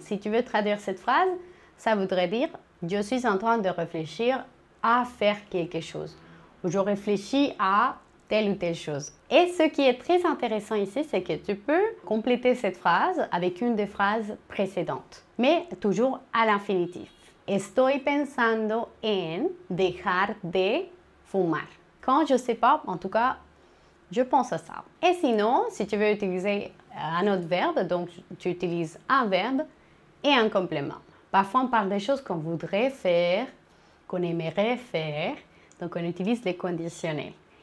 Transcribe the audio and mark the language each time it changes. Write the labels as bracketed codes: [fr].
[fr] Si tu veux traduire cette phrase, ça voudrait dire je suis en train de réfléchir à faire quelque chose. Ou je réfléchis à telle ou telle chose. Et ce qui est très intéressant ici, c'est que tu peux compléter cette phrase avec une des phrases précédentes, mais toujours à l'infinitif. [es] Estoy pensando en dejar de fumar. [fr] Quand je sais pas, en tout cas, je pense à ça. Et sinon, si tu veux utiliser un autre verbe, donc tu utilises un verbe et un complément. Parfois, on parle des choses qu'on voudrait faire, qu'on aimerait faire, donc on utilise les conditionnels.